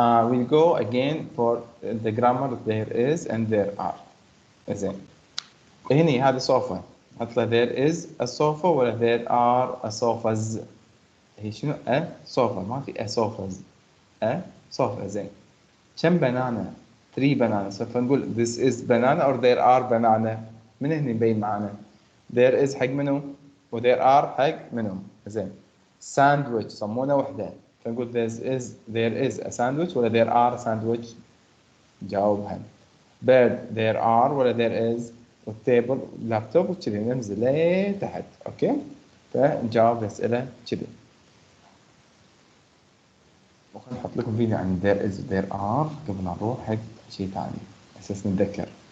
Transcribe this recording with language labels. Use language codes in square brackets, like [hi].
[en] We'll go again for the grammar there is and there are. [ar] زين. هني هذا صوفة. حط له [en] there is a sofa ولا there are a sofas. [ar] هي شنو [en] a sofa [ar] ما في [en] a sofas. a sofa. [ar] زين. كم بنانا؟ [en] 3 bananas. [ar] فنقول [en] this is banana or there are banana. [ar] من هنا يبين معانا [en] there is [ar] حق منو و [en] there are [ar] حق منو. زين. [en] sandwich [ar] صمونة وحدة فنقول [en] there is a sandwich [ar] ولا [en] there are a sandwich. [ar] جاوبها. [en] bird there are [ar] ولا [en] there is. [ar] والتيبل لابتوب وكذي ننزل لتحت. اوكي. فنجاوب الأسئلة كذي. وخليني أحط لكم فيديو عن [en] there is there are [ar] قبل ما نروح حق شيء ثاني أساس نتذكر.